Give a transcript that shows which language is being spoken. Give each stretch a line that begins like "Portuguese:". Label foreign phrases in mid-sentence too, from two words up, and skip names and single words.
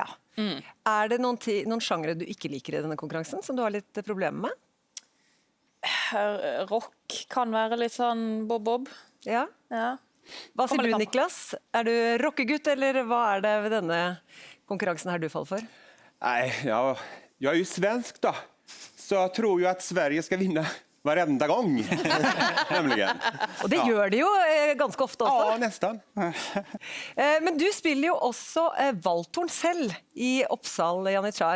Norwegian: Er det noen sjangre du ikke liker i denne konkurransen, som du har litt problemer med? Rock kan være litt sånn bob-bob. Ja. Hva sier du, Niklas? Er du rockegutt, eller hva er det ved denne konkurransen her du faller for?
Swedish: Nej, jag är ju svensk då. Så jag tror ju att Sverige ska vinna varenda gång. Nämligen. Och det gör det ju ganska ofta också. Ja, nästan. Men du spelar ju också valthorn selv i Oppsal, Janitsjar.